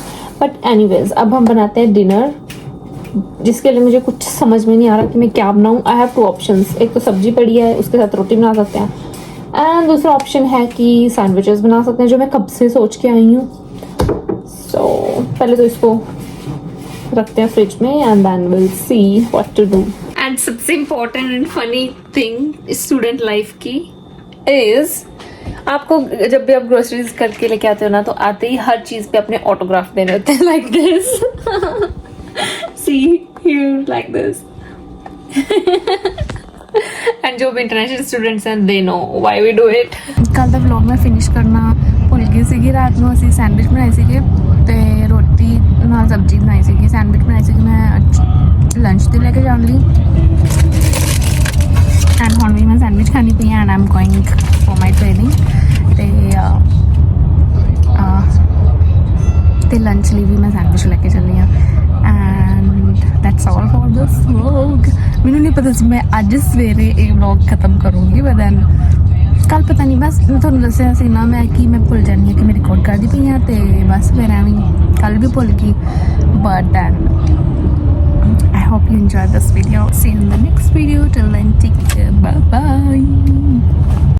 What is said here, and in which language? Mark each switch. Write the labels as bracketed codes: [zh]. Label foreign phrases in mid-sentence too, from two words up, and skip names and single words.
[en] but anyways, [hi] अब हम बनाते हैं डिनर, जिसके लिए मुझे कुछ समझ में नहीं आ रहा कि मैं क्या बनाऊँ। [en] I have 2 options, [hi] एक तो सब्जी पड़ी है, उसके साथ रोटी बना सकते हैं, एंड दूसरा ऑप्शन है कि सैंडविचेस बना सकते हैं, जो मैं कब से सोच के आई हूँ। सो पहले तो इसको रखते हैं फ्रिज में [en] and then will see what to do. [hi] एंड सबसे [en] important and funny thing [hi] स्टूडेंट लाइफ की इज, आपको जब भी आप ग्रोसरीज करके लेके आते हो ना, तो आते ही हर चीज पे अपने ऑटोग्राफ देने होते हैं, [en] like this. see here, like this. [hi] एंड जो भी [en] international students [hi] हैं, [en] they know why we do it. [pa] कल ਦਾ ਵਲੌਗ ਮੈਂ ਫਿਨਿਸ਼ ਕਰਨਾ ਭੁੱਲ ਗਈ ਸੀਗੀ। ਰਾਤ ਨੂੰ ਅਸੀਂ ਸੈਂਡਵਿਚ ਬਣਾਏ ਸੀਗੇ ਤੇ ਰੋਟੀ ਨਾਲ ਸਬਜ਼ੀ ਬਣਾਈ ਸੀਗੀ। ਸੈਂਡਵਿਚ ਬਣਾਈ ਸੀਗੀ ਮੈਂ ਲੰਚ ਤੇ ਲੈ ਕੇ ਜਾਣ ਲਈ, ਐਂਡ ਹੁਣ ਵੀ ਮੈਂ ਸੈਂਡਵਿਚ ਖਾਣੀ ਪਈ [en] and I'm going for my training [pa] ਤੇ ਲੰਚ ਲਈ ਵੀ ਮੈਂ ਸੈਂਡਵਿਚ ਲੈ ਕੇ ਚੱਲੀ ਹਾਂ। [en] ਐਂਡ that's all for this vlog। [pa] ਮੈਨੂੰ ਨਹੀਂ ਪਤਾ ਸੀ ਮੈਂ ਅੱਜ ਸਵੇਰੇ ਇਹ ਵਲੌਗ ਖਤਮ ਕਰੂੰਗੀ, [en] but then [pa] ਕੱਲ ਪਤਾ ਨਹੀਂ, ਬਸ ਮੈਂ ਤੁਹਾਨੂੰ ਦੱਸਿਆ ਸੀ ਨਾ ਮੈਂ ਕਿ ਮੈਂ ਭੁੱਲ ਜਾਂਦੀ ਹਾਂ ਕਿ ਮੈਂ ਰਿਕਾਰਡ ਕਰਦੀ ਪਈ ਹਾਂ, ਤੇ ਬਸ ਫਿਰ ਐਵੇਂ ਕੱਲ ਵੀ ਭੁੱਲ ਗਈ। [en] but then I hope you enjoyed this video, see you in the next video, till then take care, bye bye।